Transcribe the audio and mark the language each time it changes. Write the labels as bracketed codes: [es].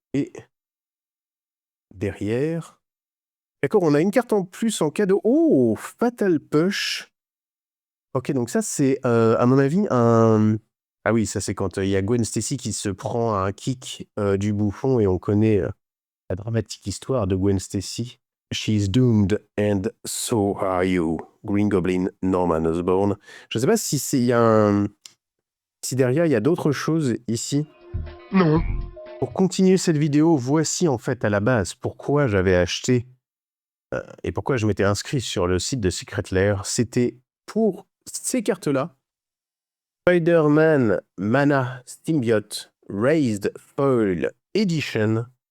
[fr] Et derrière... D'accord, on a une carte en plus en cadeau. Oh, Fatal Push. Ok, donc ça, c'est, à mon avis, un... Ah oui, ça, c'est quand il y a Gwen Stacy qui se prend un kick du bouffon et on connaît la dramatique histoire de Gwen Stacy. [en] She's doomed and so are you. Green Goblin, Norman Osborn. [fr] Je ne sais pas si c'est, si derrière, il y a d'autres choses ici. Non. Pour continuer cette vidéo, voici en fait à la base pourquoi j'avais acheté et pourquoi je m'étais inscrit sur le site de Secret Lair. C'était pour ces cartes-là. Spider-Man Mana Symbiote Raised Foil Edition.